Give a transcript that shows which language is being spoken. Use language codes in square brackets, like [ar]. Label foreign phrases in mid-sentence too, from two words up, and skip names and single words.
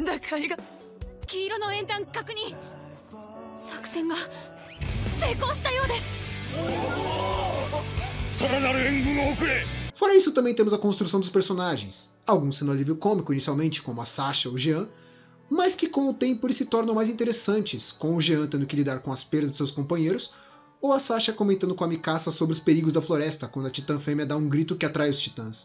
[ja] 光が黄色の円盤確認。作戦が成功したようです。さらなる援軍を送れ。 [pt] Fora isso, também temos a construção dos personagens, alguns sendo alívio cômico inicialmente, como a Sasha ou o Jean, mas que com o tempo eles se tornam mais interessantes, com o Jean tendo que lidar com as perdas de seus companheiros, ou a Sasha comentando com a Mikasa sobre os perigos da floresta, quando a Titã Fêmea dá um grito que atrai os titãs.